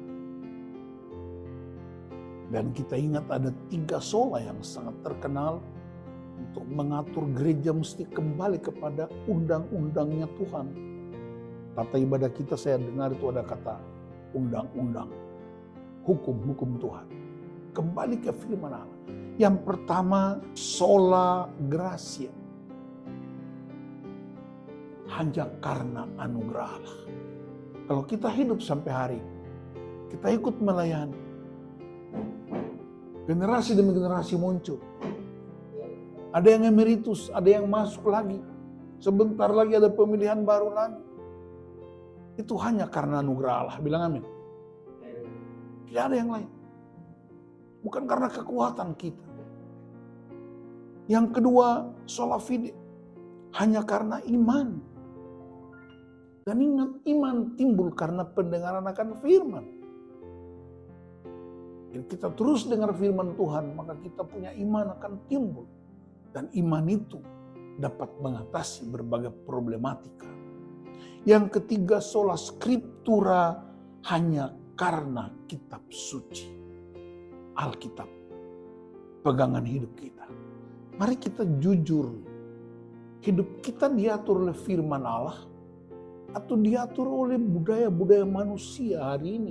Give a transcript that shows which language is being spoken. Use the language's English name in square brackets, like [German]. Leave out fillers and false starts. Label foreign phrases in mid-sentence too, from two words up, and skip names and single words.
[Indonesian] Dan kita ingat ada [Latin] 3 sola [Indonesian] yang sangat terkenal untuk mengatur gereja mesti kembali kepada undang-undangnya Tuhan. Tata ibadah kita saya dengar itu ada kata undang-undang, hukum-hukum Tuhan. Kembali ke firman Allah. Yang pertama, [Latin] sola gratia. [Indonesian] Hanya karena anugerah Allah. Kalau kita hidup sampai hari ini, kita ikut melayani. Generasi demi generasi muncul. Ada yang emeritus, ada yang masuk lagi. Sebentar lagi ada pemilihan baru lagi. Itu hanya karena anugerah Allah. Bilang amin. Tidak ada yang lain. Bukan karena kekuatan kita. Yang kedua, [Latin] sola fide. [Indonesian] Hanya karena iman. Dan ingat, iman timbul karena pendengaran akan firman. Jadi kita terus dengar firman Tuhan, maka kita punya iman akan timbul. Dan iman itu dapat mengatasi berbagai problematika. Yang ketiga, [Latin] sola scriptura, [Indonesian] hanya karena kitab suci. Alkitab, pegangan hidup kita. Mari kita jujur, hidup kita diatur oleh firman Allah atau diatur oleh budaya-budaya manusia hari ini.